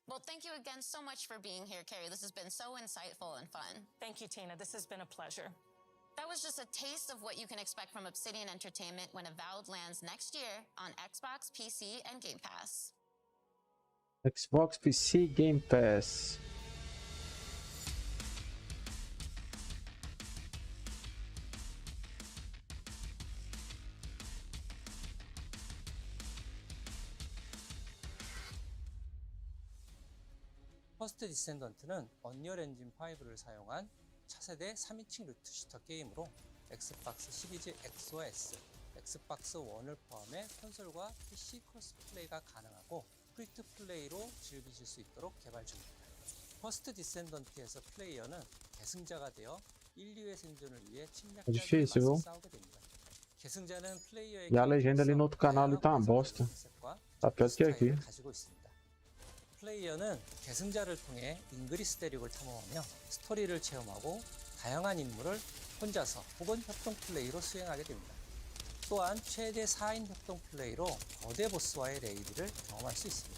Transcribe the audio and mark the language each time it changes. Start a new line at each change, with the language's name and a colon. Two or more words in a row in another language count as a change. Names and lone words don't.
English: Well, thank you again so much for being here, Carrie. This has been so insightful and fun. Thank you, Tina. This has been a pleasure. That was just a taste of what you can expect from Obsidian Entertainment when Avowed lands next year on Xbox, PC, and Game Pass. Xbox, PC, Game Pass.
Korean: 퍼스트 디센던트는 언리얼 엔진 5를 사용한 차세대 3인칭 루트 슈터 게임으로 엑스박스 시리즈 X와 S, 엑스박스 1을 포함해 콘솔과 PC 크로스 플레이가 가능하고 프리투 플레이로 즐기실 수 있도록 개발 중입니다. 퍼스트 디센던트에서 플레이어는 계승자가 되어 인류의 생존을 위해 침략자들과 맞서 싸우게 됩니다. 계승자는 플레이어의
Portuguese: E a legenda ali no outro canal ali tá uma bosta. Tá pior do que aqui.
Korean: 가지고 있습니다. 플레이어는 계승자를 통해 잉그리스 대륙을 탐험하며 스토리를 체험하고 다양한 임무를 혼자서 혹은 협동 플레이로 수행하게 됩니다. 또한 최대 4인 협동 플레이로 거대 보스와의 레이드를 경험할 수 있습니다.